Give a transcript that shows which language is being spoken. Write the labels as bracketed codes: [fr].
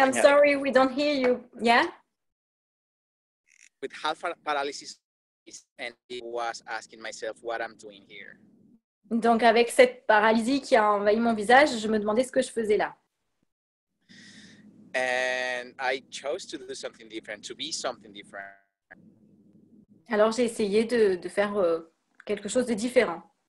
[en] I'm sorry, we don't hear you. Yeah? With half paralysis, and I was asking myself what I'm doing here. [fr] Donc avec cette paralysie qui a envahi mon visage, je me demandais ce que je faisais là. [en] And I chose to do something different, to be something different. [fr] Alors j'ai essayé de faire quelque chose de différent.